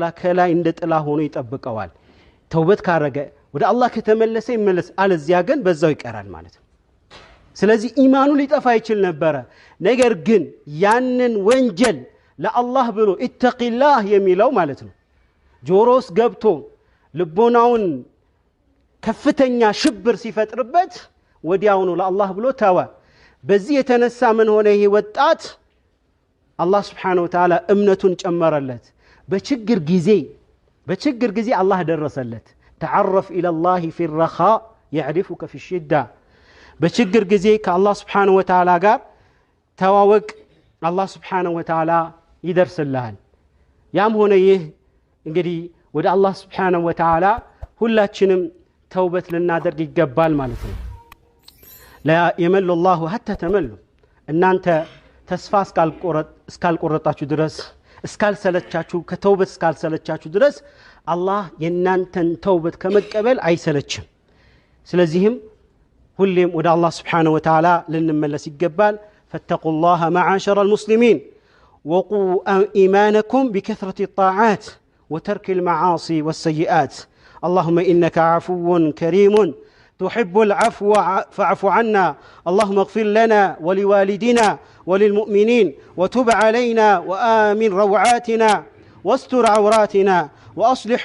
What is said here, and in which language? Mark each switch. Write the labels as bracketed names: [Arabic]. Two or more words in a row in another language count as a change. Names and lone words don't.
[Amharic] ከላይ እንደ ጥላ ሆኖ ይጠብቀዋል ተውበት ካረገ ወደ አላህ ከተመለሰ ይመለስ አለዚያ ግን በዛው ይቀራል ማለት ነው ስለዚህ ኢማኑ ሊጠፋ ይችላል ነበር ነገር ግን ያንን ወንጀል ለአላህ ብሎ ኢተቂላህ የሚለው ማለት ነው ጆሮስ ገብቶ ልቦናውን ከፍተኛ ሽብር ሲፈጥርበት ወዲያውኑ ለአላህ ብሎ ተወ በዚህ የተነሳ ምን ሆነ ይሄ ወጣት አላህ [Arabic] سبحانه وتعالى [Amharic] እምነቱን ጨመረለት በችግር ጊዜ አላህ ደረሰለት [Arabic] تعرف الى الله في الرخاء يعرفك في الشده [Amharic] በችግር ጊዜ ከአላህ [Arabic] سبحانه وتعالى [Amharic] ጋር ተዋወቅ አላህ [Arabic] سبحانه وتعالى [Amharic] ይደርስልሃል ያም ሆነ ይህ እንግዲህ ወደ አላህ [Arabic] سبحانه وتعالى [Amharic] ሁላችንም ተውበት ልናደርግ ይገባል ማለት ነው [Arabic] لا يمل الله حتى تملوا [Amharic] እናንተ ተስፋ እስካልቆረጣችሁ ድረስ እስካልሰለቻችሁ ከተውበት እስካልሰለቻችሁ ድረስ አላህ የናንተን ተውበት ከመቀበል አይሰለችም ስለዚህም ሁሌም ወደ አላህ Subhanahu [Arabic] وتعالى [Amharic] ልንመለስ ይገባል [Arabic] فاتقوا الله معاشر المسلمين وقوا إيمانكم بكثرة الطاعات وترك المعاصي والسيئات اللهم إنك عفو كريم تحب العفو فاعف عنا اللهم اغفر لنا ولوالدنا وللمؤمنين وتب علينا وآمن روعاتنا واستر عوراتنا وأصلح